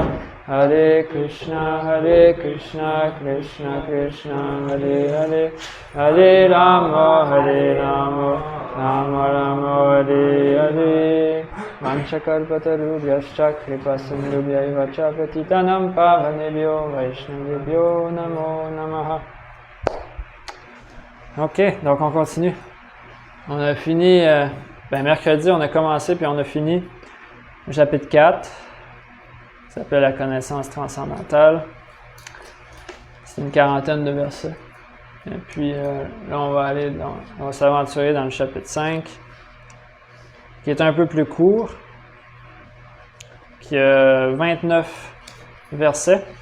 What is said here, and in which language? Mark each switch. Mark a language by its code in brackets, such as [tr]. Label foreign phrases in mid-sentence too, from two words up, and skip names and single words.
[sa] हरे कृष्ण कृष्ण कृष्ण हरे हरे, हरे राम राम राम हरे हरे. वाञ्छाकल्पतरुभ्यश्च कृपासिन्धुभ्य एव च पतितानां पावनेभ्यो वैष्णवेभ्यो नमो नमः. [fr] Ok, donc on continue. On a fini, mercredi on a commencé puis on a fini le chapitre 4. Ça s'appelle la connaissance transcendantale. C'est une quarantaine de versets. Et puis là, on va s'aventurer dans le chapitre 5, qui est un peu plus court, qui a 29 versets.